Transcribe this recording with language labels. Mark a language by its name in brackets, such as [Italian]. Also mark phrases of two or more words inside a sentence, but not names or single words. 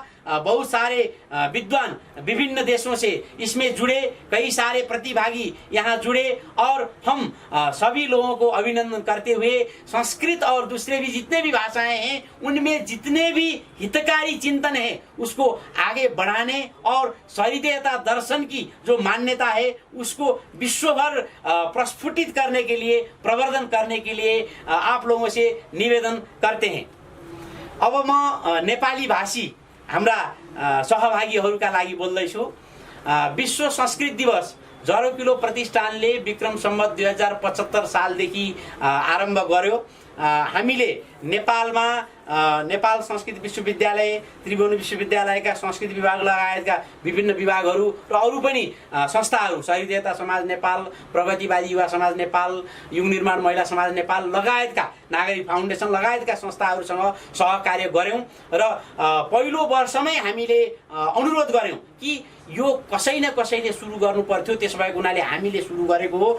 [Hindi] बहुत सारे विद्वान विभिन्न देशों से इसमें जुड़े, कई सारे प्रतिभागी यहाँ जुड़े और हम सभी लोगों को अभिनंदन करते हुए संस्कृत और दूसरे भी जितने भी भाषाएं हैं उनमें जितने भी हितकारी चिंतन है उसको आगे बढ़ाने और सहृदयता दर्शन की जो मान्यता है उसको विश्वभर प्रस्फुटित करने के लिए, प्रवर्धन करने के लिए आप लोगों से निवेदन करते हैं। [Nepali] अब म नेपाली भाषी हाम्रा सहभागीहरूका लागि बोल्दैछु। विश्व संस्कृत दिवस जरोकिलो प्रतिष्ठानले विक्रम सम्वत 2075 सालदेखि आरम्भ गर्यो। हामीले नेपालमा नेपाल संस्कृत विश्वविद्यालय, त्रिभुवन विश्वविद्यालयका संस्कृत विभाग लगायतका विभिन्न विभागहरू र अरू पनि संस्थाहरू, सहृदयता समाज नेपाल, प्रगतिवादी युवा समाज नेपाल, युग निर्माण महिला समाज नेपाल लगायतका, नागरिक फाउन्डेसन लगायतका संस्थाहरूसँग सहकार्य गर्यौं र पहिलो वर्षमै हामीले अनुरोध गर्यौं कि यो कसै न कसैले सुरु गर्नु पर्थ्यो, त्यसो भएको हुनाले हामीले सुरु गरेको हो।